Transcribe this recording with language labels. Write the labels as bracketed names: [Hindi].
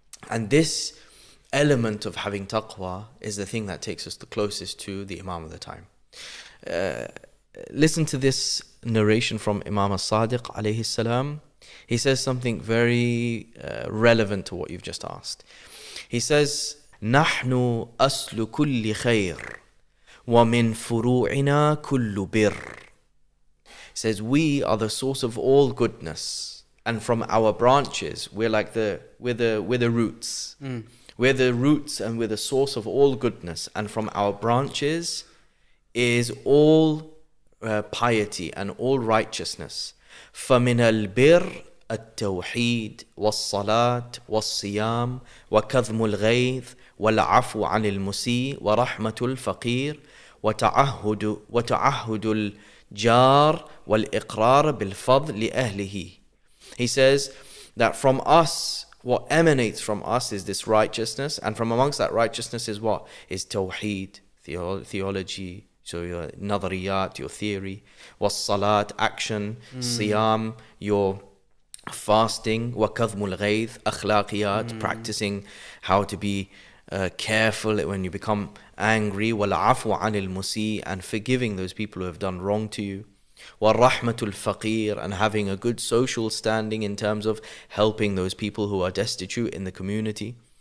[English] And this element of having taqwa is the thing that takes us the closest to the Imam of the time. Listen to this narration from Imam as-Sadiq alayhi salam. He says something very relevant to what you've just asked. He says, [Arabic] نحن أصل كل خير ومن فروعنا كل بر. [English] He says, we are the source of all goodness, and from our branches, we're the roots. We're the roots and we're the source of all goodness, and from our branches is all piety and all righteousness. [Arabic] فمن البر التوحيد والصلاة والصيام وكظم الغيظ والعفو عن المسيء ورحمة الفقير وتعهد الجار والإقرار بالفضل لأهله. [English] He says that from us, what emanates from us is this righteousness, and from amongst that righteousness is what? Is tawheed, theology, so your nadariyat, your theory, was salat, action, siyam, your fasting, [Arabic] wa kadhmul ghayth, [English] akhlaqiyat, practicing how to be careful when you become angry, [Arabic] wal afwa anil musi, [English] and forgiving those people who have done wrong to you, [Arabic] wa rahmatul faqir, [English] and having a good social standing in terms of helping those people who are destitute in the community.